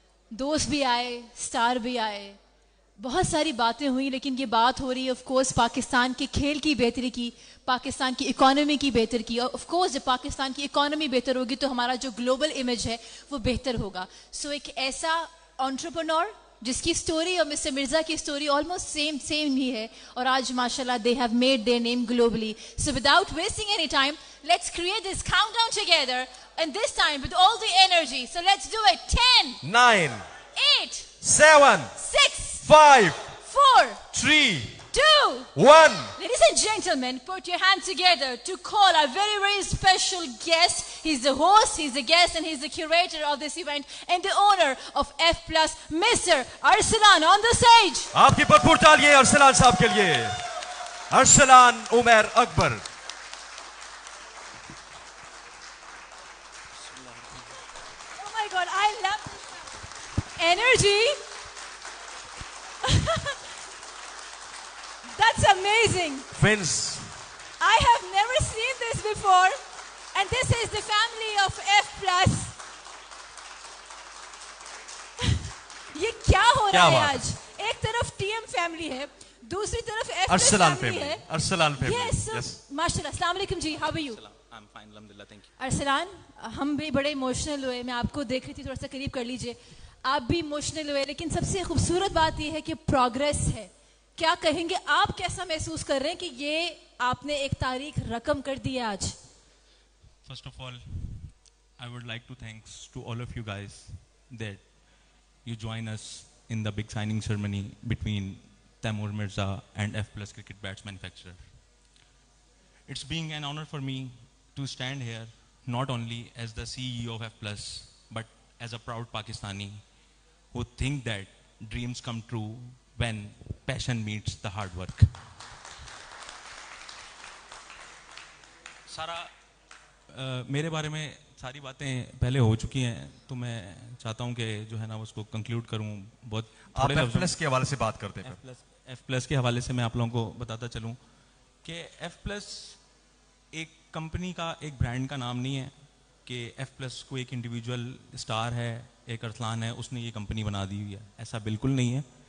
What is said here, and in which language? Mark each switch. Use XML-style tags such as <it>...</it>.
<ur>دوست بھی آئے, اسٹار بھی آئے, بہت ساری باتیں ہوئی, لیکن یہ بات ہو رہی ہے آف کورس پاکستان کے کھیل کی بہتری کی, پاکستان کی اکانومی کی بہتر کی, اور آف کورس جب پاکستان کی اکانومی بہتر ہوگی تو ہمارا جو گلوبل امیج ہے وہ بہتر ہوگا. سو ایک ایسا انٹرپرنور جس کی سٹوری اور مسٹر مرزا کی سٹوری آلموسٹ سیم ہی ہے, اور آج ماشاءاللہ</ur> <en>they have made their name globally. So without wasting any time, let's create this countdown together, and this time with all the energy. So let's do it. 10, 9, 8, 7, 6, 5, 4, 3, 2, 1. Ladies and gentlemen, put your hands together to call our very, very special guest. He's the host, he's the guest, and he's the curator of this event and the owner of F+, Mr. Arsalan on the stage.</en> <ur>آپ کی بھرپور تالیاں ارسلان صاحب کے لیے. ارسلان عمر اکبر.</ur> <en>Oh my God, I love this energy. That's amazing. Friends, I have never seen this before, and this is the family of F+.</en> <ur>یہ کیا ہو رہا ہے آج؟ ایک طرف ٹی ایم فیملی ہے, دوسری طرف F+ ارسلان فیملی ہے. ارسلان فیملی.</ur> <en>Yes, ماشاءاللہ. السلام علیکم جی, how are you? I'm fine, alhamdulillah, thank you.</en> <ur>Arsalan, ہم بھی بڑے ایموشنل ہوئے, میں آپ کو دیکھ رہی تھی, تھوڑا سا قریب کر لیجئے. آپ بھی ایموشنل ہوئے, لیکن سب سے خوبصورت بات یہ ہے کہ پروگریس ہے. کیا کہیں گے آپ, کیسا محسوس کر رہے ہیں کہ یہ آپ نے ایک تاریخ رقم کر دی ہے آج؟</ur> <en>First of all, I would like to thanks to all of you guys that you join us in the big signing ceremony between Taimur Mirza and F+ Cricket Bats Manufacturer. It's being an honor for me to stand here not only as the CEO of F+, but as a proud Pakistani who think that dreams come true when passion meets the hard work.</en> <ur>میرے بارے میں ساری باتیں پہلے ہو چکی ہیں, تو میں چاہتا ہوں کہ جو ہے نا اس کو کنکلوڈ کروں. بہت تھوڑے F+ کے حوالے سے بات کرتے ہیں. F+ کے حوالے سے میں آپ لوگوں کو بتاتا چلوں کہ F+ ایک کمپنی کا, ایک برانڈ کا نام نہیں ہے کہ F+ کو ایک انڈیویجول اسٹار ہے, ایک ارسلان ہے, اس نے یہ کمپنی بنا دی ہوئی ہے. ایسا بالکل نہیں ہے.</ur>